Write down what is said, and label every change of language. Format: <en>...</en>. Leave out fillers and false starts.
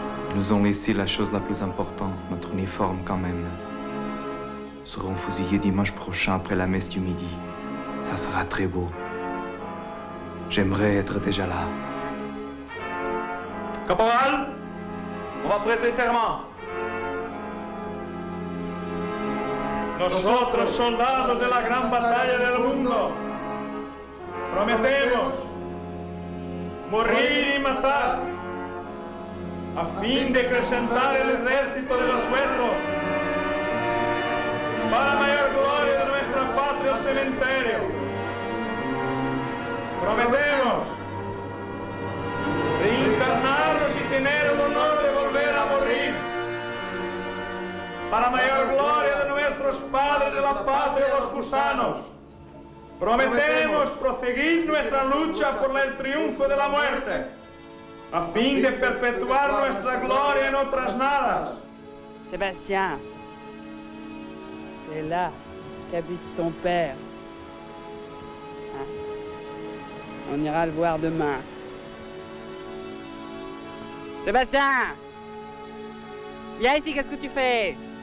<fr>Ils nous ont laissé la chose la plus importante, notre uniforme quand même. Nous serons fusillés dimanche prochain après la messe du midi. Ça sera très beau. J'aimerais être déjà là. Caporal, on va prêter serment.</fr> <es>Nosotros, soldados de la gran batalla del mundo, prometemos morir y matar a fin de acrecentar el ejército de los sueldos para mayor gloria de nuestra patria el cementerio. Prometemos reencarnarnos y tener el honor de volver a morir para mayor gloria de nuestros padres de la patria, los gusanos. Prometemos proseguir nuestra lucha por el triunfo de la muerte, a fin de perpetuar nuestra gloria en otras nadas,</es> <fr>Sébastien, c'est là qu'habite ton père. Hein? On ira le voir demain. Sébastien! Viens ici, qu'est-ce que tu fais?</fr>